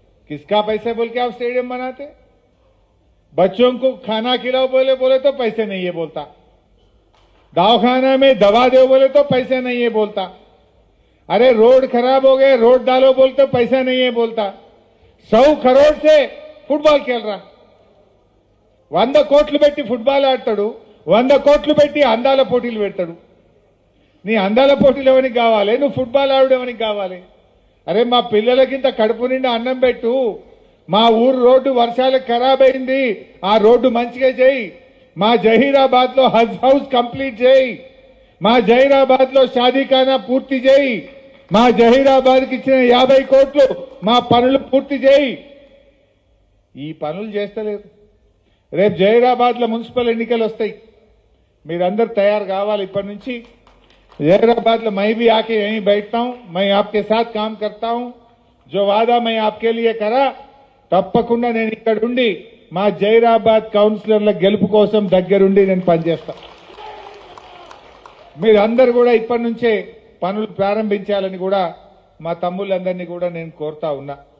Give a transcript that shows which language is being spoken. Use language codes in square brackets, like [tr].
[hi] किसका पैसा बोल के आप स्टेडियम बनाते? बच्चों को खाना खिलाओ बोले तो पैसे नहीं है बोलता, दवाखाना में दवा दो बोले तो पैसे नहीं है बोलता, अरे रोड खराब हो गए रोड डालो बोलते तो पैसा नहीं है बोलता. 100 करोड़ से फुटबॉल खेल रहा. [te] 100 కోట్లు పెట్టి ఫుట్బాల్ ఆడతాడు, 100 కోట్లు పెట్టి అందాల పోటీలు పెడతాడు. నీ అందాల పోటీలు ఎవరికి కావాలి? నువ్వు ఫుట్బాల్ ఆడడం ఎవరికి కావాలి? అరే మా పిల్లలకింత కడుపు నిండా అన్నం పెట్టు. మా ఊరు రోడ్డు వర్షాలకు ఖరాబ్ అయింది, ఆ రోడ్డు మంచిగా చేయి. మా జహీరాబాద్ లో హజ్ హౌస్ కంప్లీట్ చేయి. మా జహీరాబాద్ లో షాదీఖానా పూర్తి చేయి. మా జహీరాబాద్ కి ఇచ్చిన 50 కోట్లు మా పనులు పూర్తి చేయి. ఈ పనులు చేస్తలేదు. రేపు జహీరాబాద్ లో మున్సిపల్ ఎన్నికలు వస్తాయి, మీరందరూ తయారు కావాలి ఇప్పటి నుంచి. [hi] जहीराबाद में मैं भी आके यहीं बैठता हूं, मैं आपके साथ काम करता हूं. जो वादा मैं आपके लिए करा [te] తప్పకుండా నేను ఇక్కడ ఉండి మా జహీరాబాద్ కౌన్సిలర్ల గెలుపు కోసం దగ్గరుండి నేను పనిచేస్తా. మీరందరూ కూడా ఇప్పటి నుంచే పనులు ప్రారంభించాలని కూడా మా తమ్ముళ్ళందరినీ కూడా నేను కోరుతా ఉన్నా.